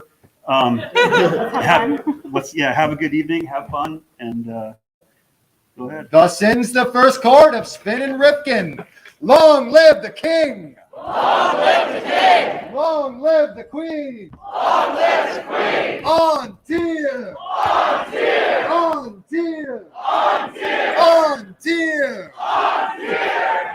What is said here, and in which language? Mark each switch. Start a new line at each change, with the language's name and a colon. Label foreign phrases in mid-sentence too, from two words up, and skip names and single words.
English: Have a good evening, have fun, and go ahead. Thus ends the first court of Spin and Rifkin. Long live the king! Long live the king! Long live the queen! Long live the queen! An Tir! An Tir! An Tir! An Tir! An Tir! An Tir!